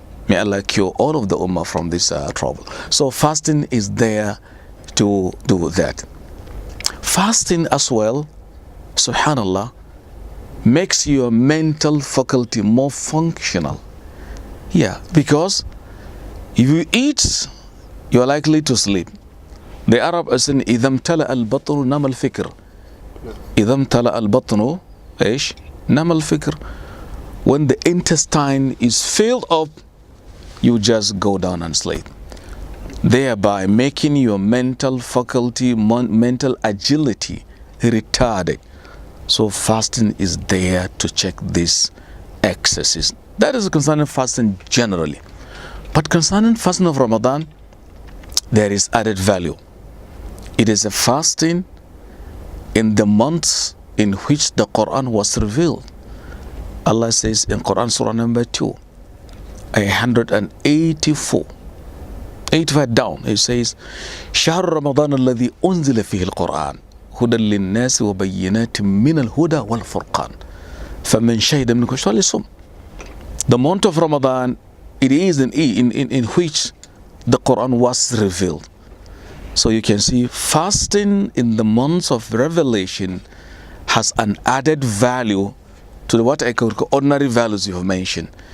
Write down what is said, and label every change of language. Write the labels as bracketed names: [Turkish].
[English] May Allah cure all of the ummah from this trouble. So fasting is there to do that. Fasting as well, subhanallah, makes your mental faculty more functional. Because if you eat, you are likely to sleep. The Arab is saying, [Arabic] إِذَا امْتَلَأَ الْبَطْنُ نَمَ الْفِكْرِ. إِذَا امْتَلَأَ الْبَطْنُ إيش نَمَ الْفِكْرِ. [English] When the intestine is filled up, you just go down and sleep, thereby making your mental faculty, mental agility retarded. So fasting is there to check these excesses. That is concerning fasting generally. But concerning fasting of Ramadan, there is added value. It is a fasting in the months in which the Quran was revealed. Allah says in Quran Surah number 2, 184, 85 down, He says, [Arabic] شهر رمضان الذي أنزل فيه القرآن هدى للناس وبينات من الهدى والفرقان فمن شهد منكم الشهر فليصم. [English] The month of Ramadan, it is in which the Quran was revealed. So you can see fasting in the months of revelation has an added value to what I call ordinary values you have mentioned.